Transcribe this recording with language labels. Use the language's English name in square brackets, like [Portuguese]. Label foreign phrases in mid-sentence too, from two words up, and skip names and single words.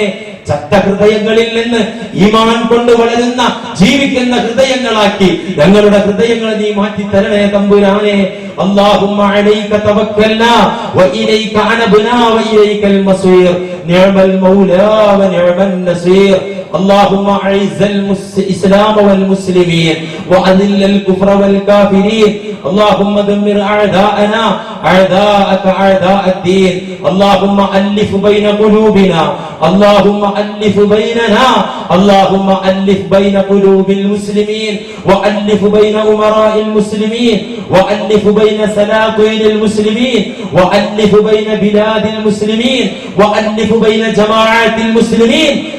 [Malayalam] ചത്ത ഹൃദയങ്ങളിൽ നിന്ന് ഈമാൻ കൊണ്ട് വളരുന്ന ജീവിക്കുന്ന ഹൃദയങ്ങളാക്കി ഞങ്ങളുടെ ഹൃദയങ്ങളെ നീ മാറ്റി തരണേ തമ്പുരാനെ. [Arabic] اللهم عليك توكلنا وإليك أنبنا وإليك المصير. نعم المولى ونعم النصير. اللهم اعز الاسلام والمسلمين واذل الكفر والكافرين. اللهم دمر اعداءنا اعداءك اعداء الدين. اللهم الف بين قلوبنا، اللهم الف بيننا، اللهم الف بين قلوب المسلمين، والف بين امراء المسلمين، والف بين سلاطين المسلمين، والف بين بلاد المسلمين، والف بين جماعات المسلمين.